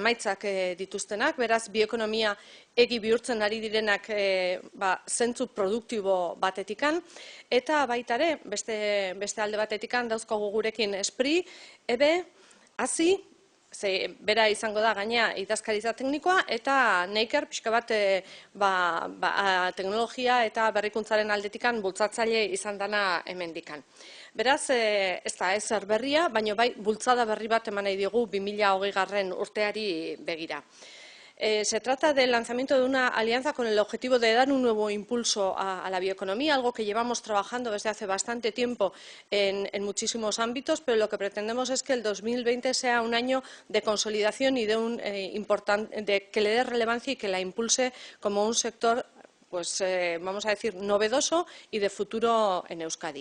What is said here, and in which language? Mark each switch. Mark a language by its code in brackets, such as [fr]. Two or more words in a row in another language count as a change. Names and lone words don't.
[eu] emaitzak dituztenak, beraz bioekonomia egi bihurtzen ari direnak zentzu produktibo batetikan, eta baita ere, beste alde batetikan dauzkagu gurekin Espri, EBE, Hasi, bera izango da gainea idazkaritza teknikoa, eta Neiker pixka bat teknologia eta berrikuntzaren aldetikan bultzatzaile izan dana hemendikan. Beraz, ez da ezer berria, baina bai bultzada berri bat eman nahi diogu 2020 urteari begira. [es] Se trata del lanzamiento de una alianza con el objetivo de dar un nuevo impulso a la bioeconomía, algo que llevamos trabajando desde hace bastante tiempo en muchísimos ámbitos, pero lo que pretendemos es que el 2020 sea un año de consolidación y de que le dé relevancia y que la impulse como un sector, pues vamos a decir, novedoso y de futuro en Euskadi.